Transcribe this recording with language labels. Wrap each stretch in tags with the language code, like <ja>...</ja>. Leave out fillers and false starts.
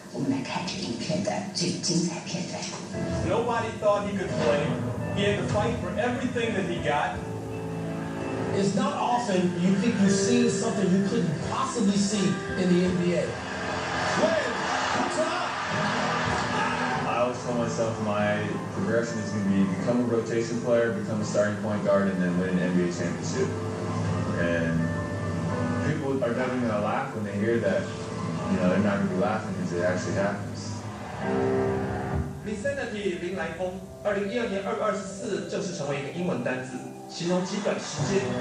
<zh>我们来看这个影片的最精彩片段。</zh> <en>Nobody thought he could play. He had to fight for everything that he got. It's not often you think you're seeing something you couldn't possibly see in the NBA. I always told myself my progression is going to be become a rotation player, become a starting point guard, and then win an NBA championship. And people are definitely going to laugh when they hear that. You know, they're not going to be laughing because it actually happens.</en> <zh>Vicinity 林来疯，2012年2月24正式成为一个英文单字，形容极短时间。</zh>